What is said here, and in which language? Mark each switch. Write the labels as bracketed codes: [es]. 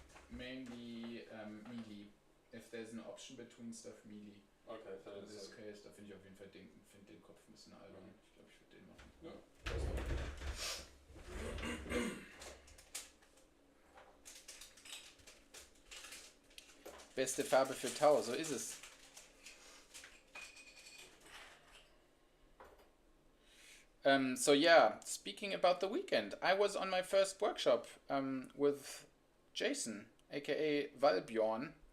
[en] Mainly melee. If there's an option between stuff, melee. Okay, so In this case, [de] da finde ich auf jeden Fall den Kopf ein bisschen albern. Ich glaube, ich würde den machen. Ja. Beste Farbe für Tau, so ist es. [en] So yeah, speaking about the weekend, I was on my first workshop with Jason, aka Valbjorn.